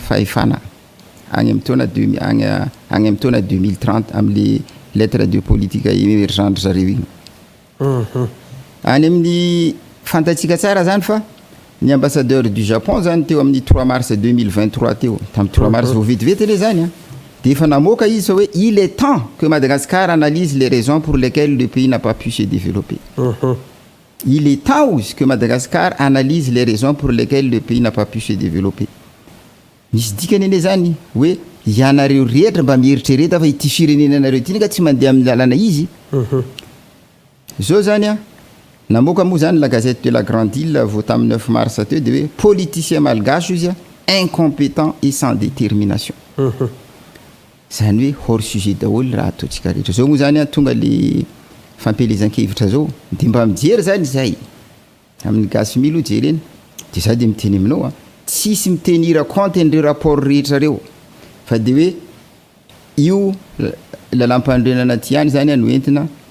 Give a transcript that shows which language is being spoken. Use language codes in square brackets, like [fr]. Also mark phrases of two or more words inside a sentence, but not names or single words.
[mg] fahefana agny amin'ny taona agny amin'ny taona 2030 amin'ny [fr] lettre de politique émergente [mg] zareo igny any amin'ny fantatsika tsara zany fa ny [fr] ambassadeur du Japon [mg] zany teo amin'ny 3 mars 2023 teo tamin'ny 3 mars vao vetivety le zany a de efa namoaka izy fa hoe [fr] il est temps que Madagascar analyse les raisons pour lesquelles le pays n'a pas pu se développer. Il est temps aussi que Madagascar analyse les raisons pour lesquelles le pays n'a pas pu se développer. [mg] Misy dikany ene zany hoe ianareo rehetra mba mieritrereta fa ity firenenanareo ity neka tsy mandeha amin'ny lalana izy zao zany a namoaka moa zany [fr] la gazette de la Grande Île [mg] vao tamin'ny 9 mars teo de hoe [fr] politicien malgache [mg] izy [fr] incompétent et sans détermination [mg] zany hoe [fr] hors sujet [mg] daholo raha ataontsika rehetra zao moa zany a tonga le fampelezan-kevitra zao de mba mijery zany zay amin'ny gasy milo jereny de za de miteny aminao a tsisy mitenira compte n'ireo rapport rehetra reo fa de hoe io lalam-pandrenana ty any zany a no entina